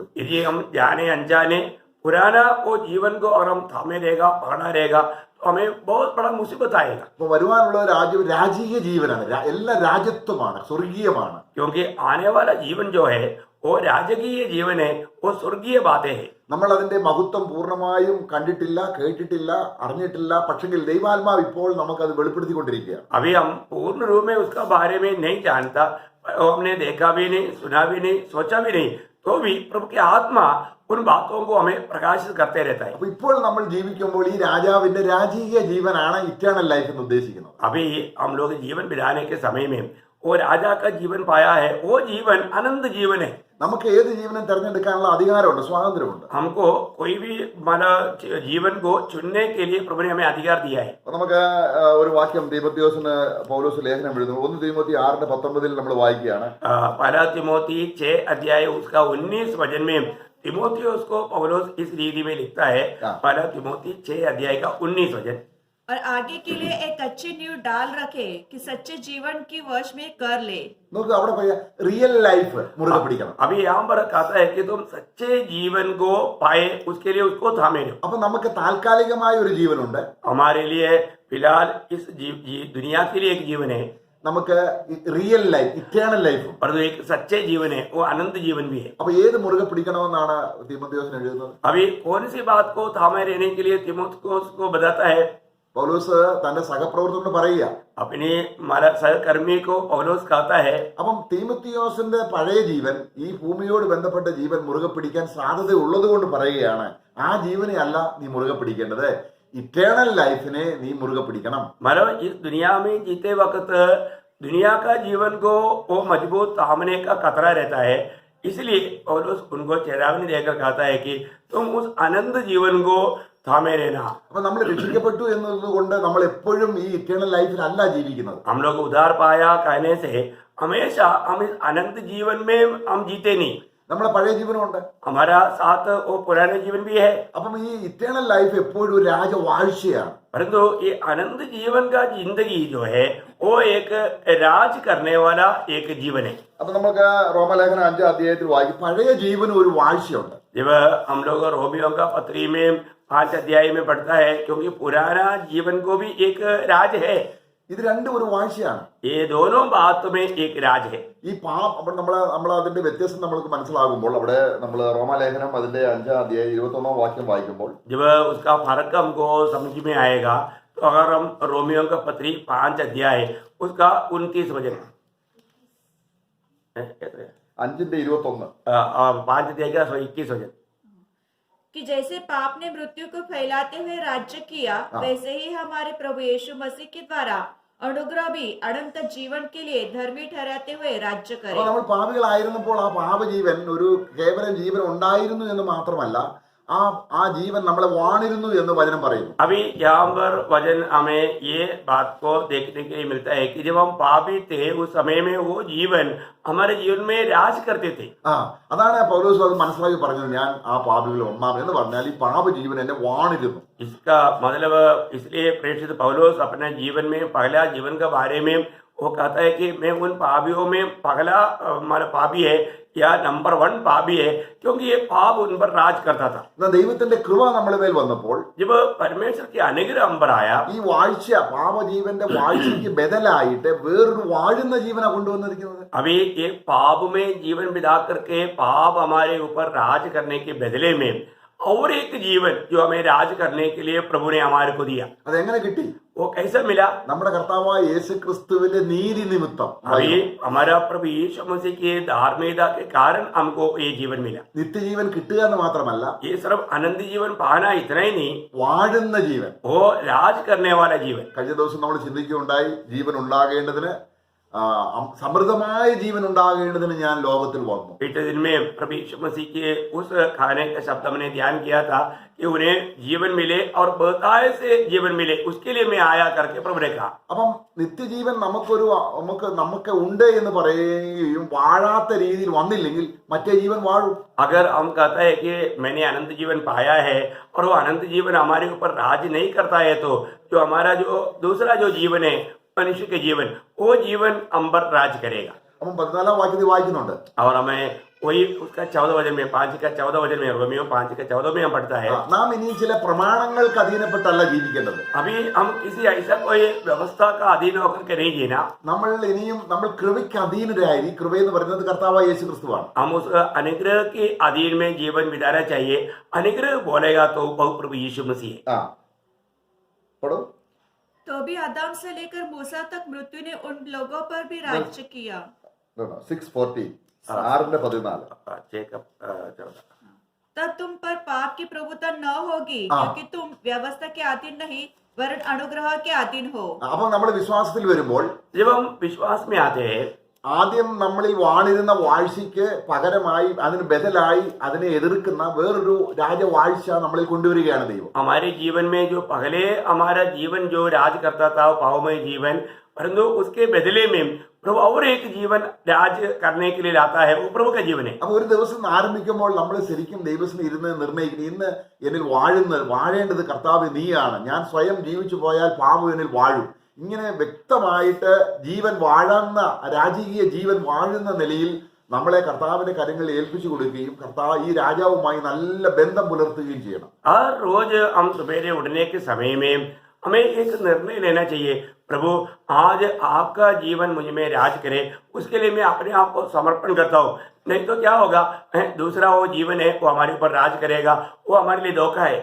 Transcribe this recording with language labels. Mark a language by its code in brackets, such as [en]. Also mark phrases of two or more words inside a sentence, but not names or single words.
[hi] यदि हम जाने अनजाने पुराना वो जीवन को और हम थामे रहेगा पकड़ा रहेगा तो हमें बहुत बड़ा मुसीबत आएगा. [ml] അപ്പൊ വരുവാനുള്ള രാജ്യം രാജീയ ജീവനാണ്. എല്ലാ രാജ്യത്വമാണ്, സ്വർഗീയമാണ്. [hi] क्योंकि आने वाला जीवन जो है वो राजकीय जीवन है, वो स्वर्गीय बातें है. [ml] നമ്മൾ അതിന്റെ മഹത്വം പൂർണ്ണമായും കണ്ടിട്ടില്ല, കേട്ടിട്ടില്ല, അറിഞ്ഞിട്ടില്ല. പക്ഷെങ്കിൽ ദൈവാത്മാവ് ഇപ്പോൾ നമുക്കത് വെളിപ്പെടുത്തിക്കൊണ്ടിരിക്കുകയാണ്. [hi] अभी हम पूर्ण रूप में उसका बारे में नहीं जानता, हमने देखा भी नहीं, सुना भी नहीं, सोचा भी नहीं, तो भी प्रभु की आत्मा उन बातों को हमें प्रकाशित करते रहता है. [ml] അപ്പൊ ഇപ്പോൾ നമ്മൾ ജീവിക്കുമ്പോൾ ഈ രാജാവിന്റെ രാജീയ ജീവനാണ് [en] eternal life [ml] എന്ന് ഉദ്ദേശിക്കുന്നത്. [hi] अभी हम लोग जीवन बिताने के समय में वो राजा का जीवन पाया है, वो जीवन अनंत जीवन है. [ml] നമുക്ക് ഏത് ജീവനും തിരഞ്ഞെടുക്കാനുള്ള അധികാരമുണ്ട്, സ്വാതന്ത്ര്യമുണ്ട്. [hi] हमको कोई भी माना जीवन को चुनने के लिए प्रभु ने हमें अधिकार दिया है. [ml] അപ്പൊ നമുക്ക് ഒരു വാക്യം തീമോത്തിയോസിന് പൗലോസ് ലേഖനം എഴുതുന്നു. 1 തീമോത്തി 6:19 നമ്മൾ വായിക്കുകയാണ്. [hi] पहला तिमोथी 6 अध्याय उसका 19 वचन में तिमोथियुस को पौलुस इस रीति में लिखता है. पहला तिमोथी 6 अध्याय का 19 वचन. और आगे के लिए एक अच्छी नींव डाल रखे कि सच्चे जीवन की वश में कर ले. [ml] നോക്ക് അവിടെ പറയാ [en] real life [ml] മുറുകെ പിടിക്കണം. [hi] अभी यहाँ पर कहता है कि तुम सच्चे जीवन को पाए उसके लिए उसको थामे लो. [ml] അപ്പൊ നമുക്ക് താൽക്കാലികമായ ഒരു ജീവനുണ്ട്. [hi] हमारे लिए फिलहाल इस दुनिया के लिए एक जीवन है, [ml] നമുക്ക് [en] real life, eternal life. [hi] और एक सच्चे जीवन है, वो अनंत जीवन भी है. [ml] അപ്പൊ ഏത് മുറുകെ പിടിക്കണമെന്നാണ് തീമോത്തിയോസിന് എഴുതുന്നത്? [hi] अभी कौन सी बात को थामे रहने के लिए तिमोथियुस को बताता है? [ml] പൗലോസ് തന്റെ സഹപ്രവർത്തകനോട് പറയുക. [hi] अपने हमारा सहकर्मी को पौलुस कहता है. [ml] അപ്പം തീമോത്തിയോസിന്റെ പഴയ ജീവൻ ഈ ഭൂമിയോട് ബന്ധപ്പെട്ട ജീവൻ മുറുകെ പിടിക്കാൻ സാധ്യത ഉള്ളത് കൊണ്ട് പറയുകയാണ്, ആ ജീവനെ അല്ല നീ മുറുകെ പിടിക്കേണ്ടത്, [en] eternal life [ml] നീ മുറുകെ പിടിക്കണം. [hi] मतलब इस दुनिया में जीते वक्त दुनिया का जीवन को वो मजबूत थामने का खतरा रहता है, इसलिए पौलुस उनको चेतावनी देकर कहता है कि तुम उस अनंत जीवन को थामे रहना. [ml] അപ്പൊ നമ്മൾ രക്ഷിക്കപ്പെട്ടു എന്നതുകൊണ്ട് നമ്മൾ എപ്പോഴും ഈ [en] eternal life [ml] ജീവിക്കുന്നത്. [hi] हम लोग उद्धार पाया कहने से हमेशा हम इस अनंत जीवन में हम जीते नहीं. [ml] നമ്മളെ പഴയ ജീവനുണ്ട്. [hi] हमारा साथ वो पुराने जीवन भी है, [ml] അപ്പം ഈ [en] eternal life [ml] എപ്പോഴും ഒരു രാജവാഴ്ചയാണ്. [hi] परंतु ये अनंत जीवन का जिंदगी जो है वो एक राज करने वाला एक जीवन है. [ml] അപ്പൊ നമുക്ക് റോമലേഖനം 5 അധ്യായത്തിൽ വായിക്കും, പഴയ ജീവന് ഒരു വാഴ്ചയുണ്ട്. [hi] जब हम लोग रोमियों का पत्री में 5 अध्याय में पढ़ता है, क्योंकि पुराना जीवन को भी एक राज है. [ml] ഇത് രണ്ടും ഒരു വാഴ്ചയാണ്. [hi] ये दोनों बात में एक राज है. [ml] ഈ അപ്പോൾ നമ്മൾ അതിന്റെ വ്യത്യാസം നമ്മൾക്ക് മനസ്സിലാകുമ്പോൾ അവിടെ നമ്മൾ റോമാലേഖനം അതിന്റെ 5 അധ്യായം 21 വാക്യം വായിക്കുമ്പോൾ [hi] जब उसका फर्क हमको समझ में आएगा, तो अगर हम रोमियों का पत्री 5 अध्याय उसका 29 वचन 5:21 5 अध्याय का 21 वचन कि जैसे पाप ने मृत्यु को फैलाते हुए राज्य किया, वैसे ही हमारे प्रभु यीशु मसीह के द्वारा अनुग्रह भी अनंत जीवन के लिए धर्मी ठहराते हुए राज्य [ml] അപ്പൊ [hi] करे. [ml] നമ്മൾ പാപികളായിരുന്നപ്പോൾ ആ പാപജീവൻ ഒരു കേവലം ജീവൻ ഉണ്ടായിരുന്നു എന്ന് മാത്രമല്ല, ആ ജീവൻ നമ്മളെ വാണിരുന്നു എന്ന് വചനം പറയുന്നു. [hi] अभी यहाँ पर वचन हमें ये बात को देखने के लिए मिलता है कि जब हम पापी थे उस समय में वो जीवन हमारे जीवन में राज करते थे. [ml] അതാണ് പൗലോസ് അത് മനസ്സിലാക്കി പറഞ്ഞത്, ഞാൻ ആ പാപികളിൽ ഒന്നാം എന്ന് പറഞ്ഞാൽ ഈ പാപജീവൻ എന്നെ വാണിരുന്നു. [hi] इसका मतलब इसलिए प्रेषित पौलुस अपने जीवन में पहला जीवन के बारे में वो कहता है कि मैं उन पापियों में पगला हमारा पापी है या नंबर 1 पापी है, क्योंकि ये पाप उन पर राज करता था। [ml] എന്നാൽ ദൈവത്തിന്റെ കൃപ നമ്മുടെ മേൽ വന്നപ്പോൾ [hi] जब परमेश्वर की अनुग्रह हम पर आया, [ml] ഈ വാഴ്ച പാപജീവന്റെ വാഴ്ചയ്ക്ക് ബദലായിട്ട് വേറൊരു വാഴുന്ന ജീവനാ കൊണ്ടുവന്നിരിക്കുന്നത്. [hi] अभी एक पाप में जीवन बिता करके पाप हमारे ऊपर राज करने के बदले में और एक जीवन जो हमें राज करने के लिए प्रभु ने हमारे को दिया। [ml] അതെങ്ങനെ കിട്ടി? [hi] वो कैसे मिला? [ml] നമ്മുടെ കർത്താവായ യേശു ക്രിസ്തുവിന്റെ നീതി നിമിത്തം [hi] अभी हमारा प्रभु यीशु मसीह की धार्मिकता के कारण हमको ये जीवन मिला। [ml] നിത്യജീവൻ കിട്ടുക എന്ന് മാത്രമല്ല, [hi] ये सिर्फ अनंत जीवन पाना इतना ही नहीं, [ml] വാഴുന്ന ജീവൻ. [hi] वो राज करने वाला जीवन। [ml] കഴിഞ്ഞ ദിവസം നമ്മൾ ചിന്തിക്കുകയുണ്ടായി, ജീവൻ ഉണ്ടാകേണ്ടതിന് സമൃദ്ധമായ ജീവൻ ഉണ്ടാകേണ്ടതിന് ഞാൻ ലോകത്തിൽ വന്നു. [hi] पिछले दिन में प्रभु यीशु मसीह के उस खाने का शब्द हमने ध्यान किया था कि उन्हें जीवन मिले और बहुताय से जीवन मिले, उसके लिए मैं आया करके प्रभु ने कहा। [ml] അപ്പം നിത്യജീവൻ നമുക്ക് ഉണ്ട് എന്ന് പറയുകയും വാഴാത്ത രീതിയിൽ വന്നില്ലെങ്കിൽ മറ്റേ ജീവൻ വാഴും. [hi] अगर हम कहता है कि मैंने अनंत जीवन पाया है और वो अनंत जीवन हमारे ऊपर राज नहीं करता है, तो जो हमारा जो दूसरा जो जीवन है मनुष्य के जीवन, वो जीवन हम पर राज करेगा। [ml] അപ്പം 14 വാക്യത്തിൽ വായിക്കുന്നുണ്ട്, [hi] और हमें वही उसका 14 वचन में 5 का 14 वचन में रोमियो 5 का 14 में हम पढ़ता है, [ml] നാം ഇനി ചില പ്രമാണങ്ങൾക്ക് അധീനപ്പെട്ടല്ല ജീവിക്കേണ്ടത്. [hi] अभी हम किसी ऐसा कोई व्यवस्था का अधीन होकर के नहीं जीना, [ml] നമ്മൾ കൃപയ്ക്ക് അധീനരായി. ഈ കൃപ എന്ന് പറയുന്നത് കർത്താവായ യേശു ക്രിസ്തുവാണ്. [hi] हम उस अनुग्रह के अधीन में जीवन बिताना चाहिए। अनुग्रह बोलेगा तो बहु प्रभु यीशु मसीह है। [ml] ആ പടോ [hi] तो भी आदम से लेकर मूसा तक मृत्यु ने उन लोगों पर भी राज्य किया। 6:14 6:14 जेकब 14। तब तुम पर पाप की प्रभुता न होगी, क्योंकि तुम व्यवस्था के अधीन नहीं वरन अनुग्रह के अधीन हो। [ml] അപ്പൊ നമ്മൾ വിശ്വാസത്തിൽ വരുമ്പോൾ [hi] जब हम विश्वास में आते हैं, [ml] ആദ്യം നമ്മളിൽ വാണിരുന്ന വാഴ്ചയ്ക്ക് പകരമായി അതിന് ബദലായി അതിനെ എതിർക്കുന്ന വേറൊരു രാജവാഴ്ച നമ്മളിൽ കൊണ്ടുവരികയാണ് ദൈവം. [hi] हमारे जीवन में जो पहले हमारा जीवन जो राज करता था वो पावमय जीवन, परंतु उसके बदले में प्रभु और एक जीवन राज करने के लिए लाता है, वो प्रभु का जीवन है। [ml] അപ്പൊ ഒരു ദിവസം ആരംഭിക്കുമ്പോൾ നമ്മൾ ശരിക്കും ദൈവത്തിന് ഇരുന്ന് നിർണ്ണയിക്കണം, ഇന്ന് എന്നിൽ വാഴേണ്ടത് കർത്താവ് നീയാണ്, ഞാൻ സ്വയം ജീവിച്ചു പോയാൽ പാപം എന്നിൽ വാഴും. ഇങ്ങനെ വ്യക്തമായിട്ട് ജീവൻ വാഴുന്ന രാജകീയ ജീവൻ വാഴുന്ന നിലയിൽ നമ്മളെ കർത്താവിന്റെ കരങ്ങളിൽ ഏൽപ്പിച്ചു കൊടുക്കുകയും കർത്താവ് ഈ രാജാവുമായി നല്ല ബന്ധം പുലർത്തുകയും ചെയ്യണം. [hi] हर रोज हम सवेरे उठने के समय में हमें एक निर्णय लेना चाहिए, प्रभु आज आपका जीवन मुझ में राज करे, उसके लिए मैं अपने आप को समर्पण करता हूँ। नहीं तो क्या होगा, दूसरा वो जीवन है वो हमारे ऊपर राज करेगा, वो हमारे लिए धोखा है।